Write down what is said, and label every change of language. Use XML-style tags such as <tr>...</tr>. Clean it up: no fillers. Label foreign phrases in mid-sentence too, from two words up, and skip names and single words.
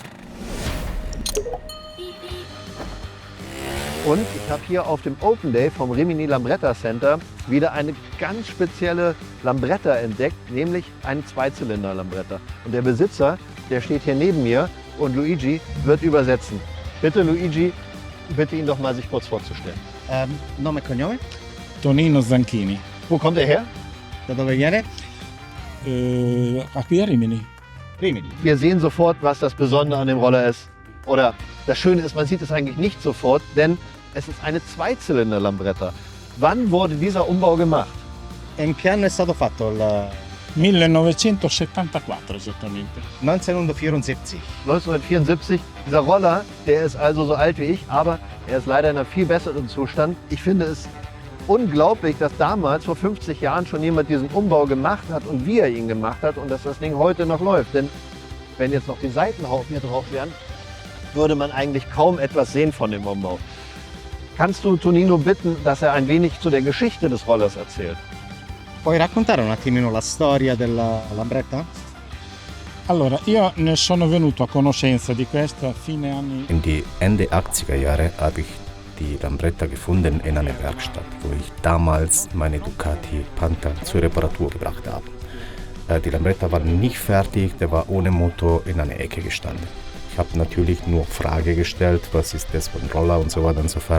<de>Und ich habe hier auf dem Open Day vom Rimini Lambretta Center wieder eine ganz spezielle Lambretta entdeckt, nämlich einen Zweizylinder Lambretta. Und der Besitzer, der steht hier neben mir und Luigi wird übersetzen. Bitte Luigi, bitte ihn doch mal sich kurz vorzustellen.</de> <it>Nome e cognome? Tonino Zanchini.</it> <de>Wo kommt er her?</de> <it>Da dove viene? A qui a Rimini. Rimini.</it> <de>Wir sehen sofort, was das Besondere an dem Roller ist. Oder das Schöne ist, man sieht es eigentlich nicht sofort, denn es ist eine Zweizylinder Lambretta. Wann wurde dieser Umbau gemacht?</de> <it>E in che anno è stato fatto il 1974 esattamente. 1974? 1974.</it> <de>Dieser Roller, der ist also so alt wie ich, aber er ist leider in einem viel besseren Zustand. Ich finde es unglaublich, dass damals vor 50 Jahren schon jemand diesen Umbau gemacht hat und wie er ihn gemacht hat und dass das Ding heute noch läuft. Denn wenn jetzt noch die Seitenhaufen hier drauf wären, würde man eigentlich kaum etwas sehen von dem Umbau. Kannst du Tonino bitten, dass er ein wenig zu der Geschichte des Rollers erzählt?</de> <it>Puoi raccontare un attimino la storia della Lambretta? Allora, io ne sono venuto a conoscenza di questa a fine anni.</it> <de>In die Ende 80er Jahre habe ich die Lambretta gefunden in einer Werkstatt, wo ich damals meine Ducati Panther zur Reparatur gebracht habe. Die Lambretta war nicht fertig, der war ohne Motor in einer Ecke gestanden. Ich habe natürlich nur Frage gestellt, was ist das für ein Roller und so weiter und so fort.</de>